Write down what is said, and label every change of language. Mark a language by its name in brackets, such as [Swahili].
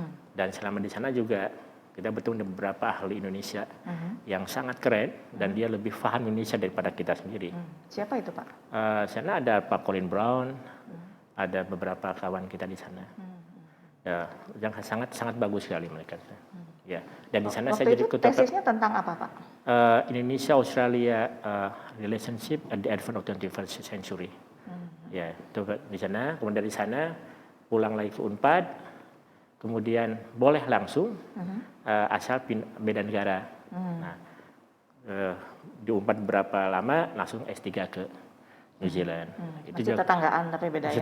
[Indonesian] Dan selama di sana juga kita bertemu dengan beberapa ahli Indonesia yang sangat keren dan dia lebih paham Indonesia daripada kita sendiri. Siapa itu Pak? Sana ada Pak Colin Brown, ada beberapa kawan kita di sana. Ya, yang sangat bagus sekali mereka. Ya, dan di sana saya jadi ketua. Tesisnya tentang apa Pak? [English] Indonesia Australia relationship at the advent of 21st century. [Indonesian] Ya, itu di sana. Kemudian dari sana pulang lagi ke Unpad. Kemudian boleh langsung asal beda negara. Nah, di Unpad berapa lama langsung S3 ke New Zealand. Itu juga tetanggaan tapi beda ya.